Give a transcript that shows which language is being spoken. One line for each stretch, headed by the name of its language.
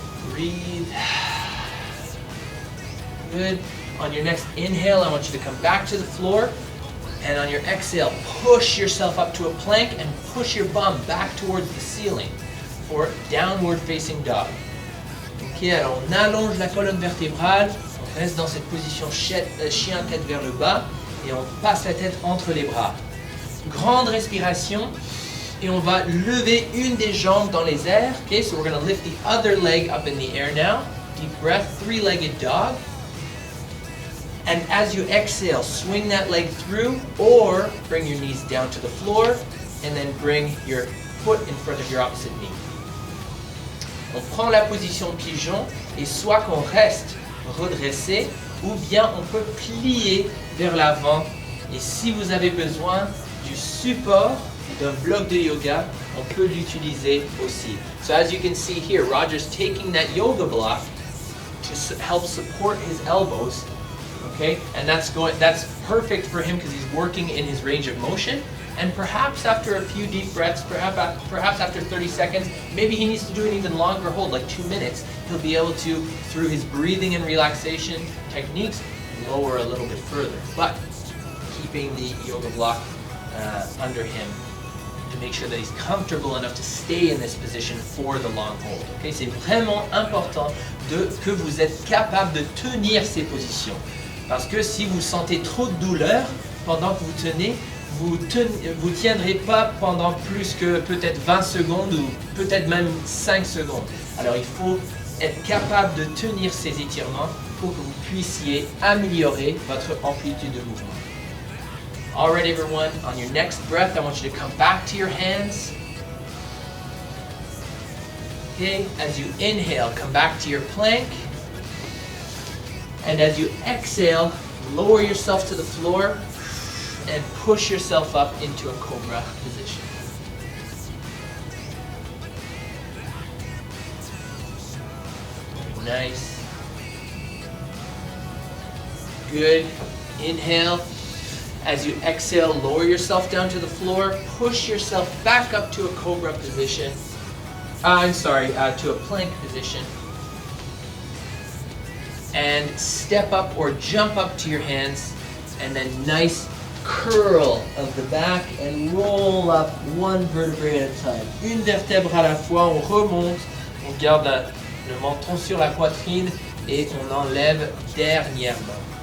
English: Breathe. Good. On your next inhale, I want you to come back to the floor, and on your exhale, push yourself up to a plank and push your bum back towards the ceiling for downward facing dog.
French: Ok, alors on allonge la colonne vertébrale, on reste dans cette position chien tête vers le bas et on passe la tête entre les bras. Grande respiration et on va lever une des jambes dans les airs.
English: Okay, so we're going to lift the other leg up in the air now. Deep breath, three-legged dog. And as you exhale, swing that leg through or bring your knees down to the floor and then bring your foot in front of your opposite knee.
French: On prend la position pigeon et soit qu'on reste redressé ou bien on peut plier vers l'avant. Et si vous avez besoin du support d'un bloc de yoga, on peut l'utiliser aussi.
English: So as you can see here, Roger's taking that yoga block to help support his elbows. Okay, and that's perfect for him because he's working in his range of motion. And perhaps after a few deep breaths, perhaps after 30 seconds, maybe he needs to do an even longer hold, like 2 minutes. He'll be able to, through his breathing and relaxation techniques, lower a little bit further. But keeping the yoga block under him to make sure that he's comfortable enough to stay in this position for the long hold.
French: Okay, c'est vraiment important que vous êtes capable de tenir ces positions. Parce que si vous sentez trop de douleur pendant que vous tenez, vous tiendrez pas pendant plus que peut-être 20 secondes ou peut-être même 5 secondes. Alors il faut être capable de tenir ces étirements pour que vous puissiez améliorer votre amplitude de mouvement.
English: All right, everyone, on your next breath, I want you to come back to your hands. Okay, as you inhale, come back to your plank. And as you exhale, lower yourself to the floor and push yourself up into a cobra position. Nice. Good. Inhale. As you exhale, lower yourself down to the floor, push yourself back up to a cobra position. To a plank position. And step up or jump up to your hands, and then nice curl of the back and roll up one vertebrae at a time.
French: Une vertèbre à la fois, on remonte, on garde le menton sur la poitrine et on enlève dernièrement.